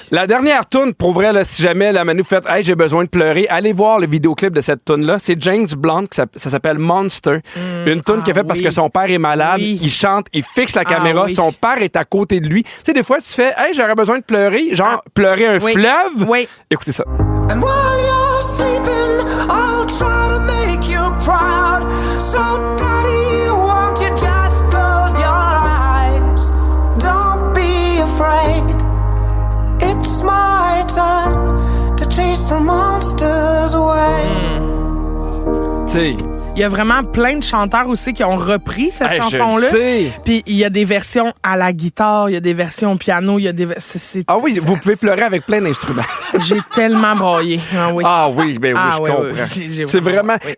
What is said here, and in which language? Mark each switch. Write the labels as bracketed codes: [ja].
[fr] La dernière tune, pour vrai, là, si jamais la Manu fait « Hey, j'ai besoin de pleurer », allez voir le vidéoclip de cette tune-là. C'est James Blunt, ça s'appelle Monster. Une tune qu'il a fait parce que son père est malade. Oui. Il chante, il fixe la caméra. Son père est à côté de lui. Tu sais, des fois, tu fais « Hey, j'aurais besoin de pleurer », genre pleurer un fleuve. Oui. Écoutez ça. [en] And while you're sleeping, I'll try to make you proud. So daddy, won't you just close your eyes? Don't be afraid. It's my turn to chase the monsters away. [fr] Tu sais... Il y a vraiment plein de chanteurs aussi qui ont repris cette chanson-là. Puis il y a des versions à la guitare, il y a des versions au piano, il y a des Ah oui, vous pouvez pleurer avec plein d'instruments. J'ai tellement braillé. Ah oui. Ah oui, ben oui, je comprends. C'est vraiment... Oui.